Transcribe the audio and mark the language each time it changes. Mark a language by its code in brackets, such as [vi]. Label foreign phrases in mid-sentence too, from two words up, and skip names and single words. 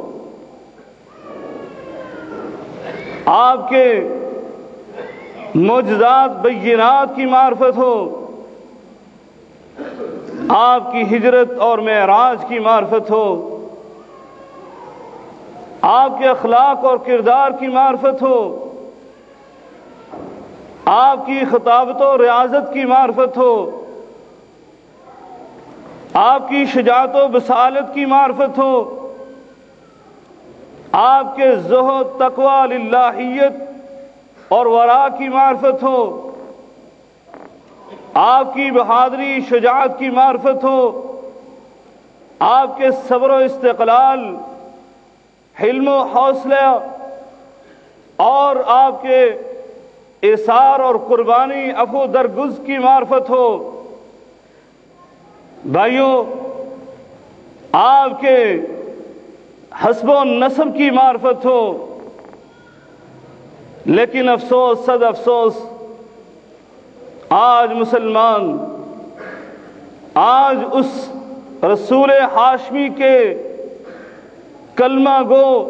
[ur] آپ کے معجزات بینات کی معرفت ہو، آپ کی ہجرت اور معراج کی معرفت ہو، آپ کے اخلاق اور کردار کی معرفت ہو، آپ کی خطابت و ریاضت کی معرفت ہو، آپ کی شجاعت و بصالت کی معرفت ہو، آپ کے زہد، تقوی، للہیت اور ورع کی معرفت ہو، آپ کی بہادری، شجاعت کی معرفت ہو، آپ کے صبر و استقلال، حلم و حوصلہ اور آپ کے ایثار اور قربانی، عفو درگز کی معرفت ہو۔ بھائیوں، آپ کے حسب و نسب کی معرفت ہو، لیکن افسوس، صد افسوس، آج مسلمان، آج اس رسول ہاشمی کے کلمہ گو